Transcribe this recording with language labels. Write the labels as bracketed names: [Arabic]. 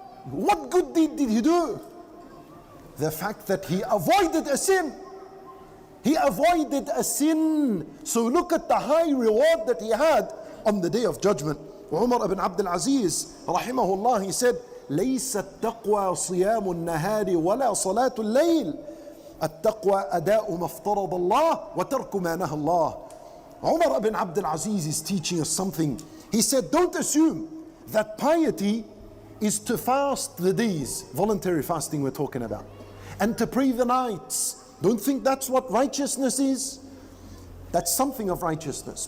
[English] What good deed did he do? The fact that he avoided a sin. He avoided a sin. So look at the high reward that he had on the day of judgment. Umar ibn Abdul Aziz, rahimahullah, he said, [Arabic] ليس التقوى صيام النهار ولا صلاة الليل. التقوى أداء ما افترض الله وترك ما نهى الله. [English] Umar ibn Abdul Aziz is teaching us something. He said, don't assume that piety is to fast the days, voluntary fasting we're talking about, and to pray the nights. Don't think that's what righteousness is. That's something of righteousness.